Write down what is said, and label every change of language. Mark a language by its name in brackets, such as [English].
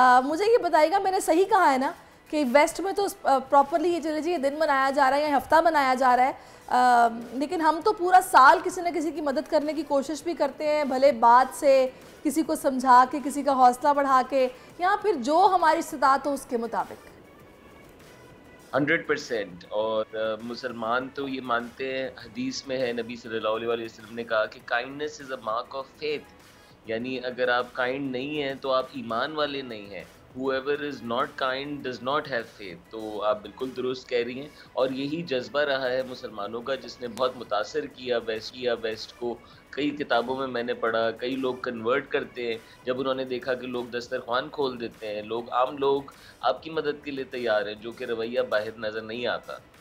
[Hindi] मुझे ये बताइएगा, मैंने सही कहा है ना कि वेस्ट में तो प्रॉपरली ये चले जी ये दिन मनाया जा रहा है या हफ्ता मनाया जा रहा है, लेकिन हम तो पूरा साल किसी न किसी की मदद करने की कोशिश भी करते हैं, भले बात से, किसी को समझा के, किसी का हौसला बढ़ा के, या फिर जो हमारी इस्तिताअत हो उसके मुताबिक। 100%। और मुसलमान तो ये मानते हैं, हदीस में है नबी सल्लल्लाहु अलैहि वसल्लम ने कहा कि [English] kindness is a mark of faith, [Hindi] यानी अगर आप काइंड नहीं हैं तो आप ईमान वाले नहीं हैं। [English] Whoever is not kind does not have faith। [Hindi] तो आप बिल्कुल दुरुस्त कह रही हैं, और यही जज्बा रहा है मुसलमानों का जिसने बहुत मुतासर किया वेस्ट को। कई किताबों में मैंने पढ़ा, कई लोग कन्वर्ट करते हैं जब उन्होंने देखा कि लोग दस्तरखान खोल देते हैं, आम लोग आपकी मदद के लिए तैयार हैं, जो कि रवैया बाहर नज़र नहीं आता।